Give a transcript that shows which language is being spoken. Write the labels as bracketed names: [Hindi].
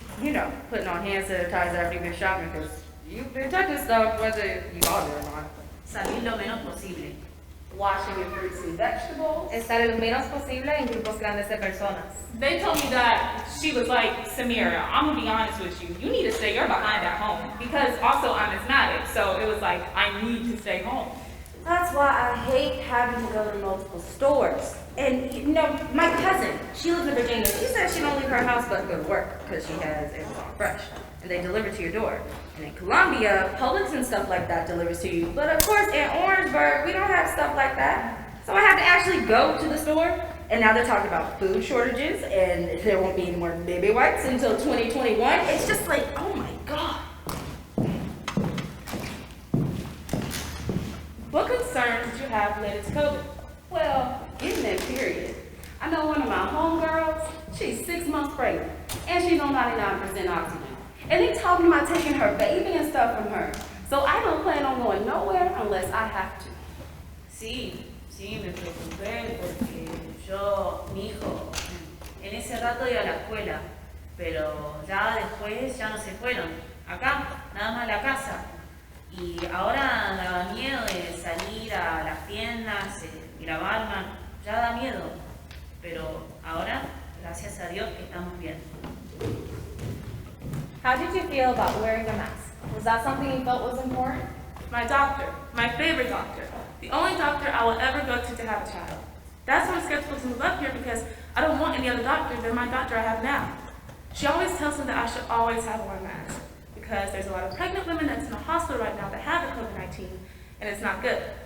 [English] You know, putting on hand sanitizer after you've been shopping because you've been touching stuff whether you bought it or not. [Spanish] Salir lo menos posible. [English] Washing your fruits and vegetables. [Spanish] Estar lo menos posible en grupos grandes de personas. [English] They told me that she was like, Samira, I'm gonna be honest with you. You need to stay your behind at home. Because also I'm asthmatic, so it was like, I need to stay home. That's why I hate having to go to multiple stores. And, you know, my cousin, she lives in Virginia. She said she don't leave her house but to go to work because she has Amazon Fresh. And they deliver to your door. And in Colombia, Publix and stuff like that delivers to you. But of course, in Orangeburg, we don't have stuff like that. So I have to actually go to the store. And now they're talking about food shortages and there won't be any more baby wipes until 2021. It's just like, oh my God. What concerns did you have related to COVID? Well, getting that period. I know one of my homegirls, she's 6 months pregnant, and she's on 99% oxygen. And they talking about taking her baby and stuff from her. So I don't plan on going nowhere unless I have to. [Spanish] Sí, me preocupé porque mi hijo, en ese rato iba a la escuela, pero ya después ya no se fueron. Acá, nada más la casa. Y ahora daba miedo de salir a las tiendas, ir a barman, ya da miedo. Pero ahora, gracias a Dios que estamos bien. [English] How did you feel about wearing a mask? Was that something you felt was important? My doctor, my favorite doctor, the only doctor I will ever go to have a child. That's why I'm skeptical to move up here because I don't want any other doctor than my doctor I have now. She always tells me that I should always have on a mask because there's a lot of pregnant women that's in the hospital right now that have the COVID-19 and it's not good.